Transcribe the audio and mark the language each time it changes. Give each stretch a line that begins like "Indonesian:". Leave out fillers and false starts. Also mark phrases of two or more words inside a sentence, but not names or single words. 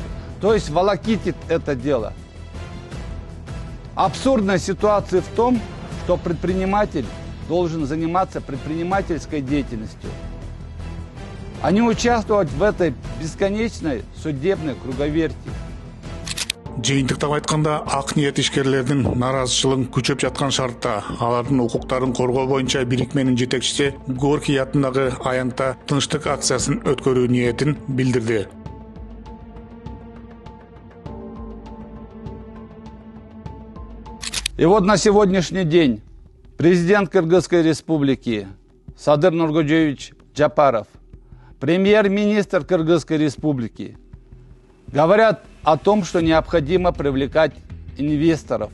Russian: То есть волокитит это дело. Абсурдная ситуация в том, что предприниматель должен заниматься предпринимательской деятельностью, а не участвовать в этой бесконечной судебной круговерти.
Kyrgyz: Жыйынтыктап айтканда, ак ниет ишкерлердин наразычылыгын күчөп жаткан шартта алардын укуктарын коргоо боюнча бирикменин жетекчиси Горький атындагы аянтта тынчтык акциясын өткөрүү ниетин билдирди.
Russian: И вот на сегодняшний день президент Кыргызской республики Садыр Нуркожоевич Жапаров, премьер-министр Кыргызской республики говорят о том, что необходимо привлекать инвесторов.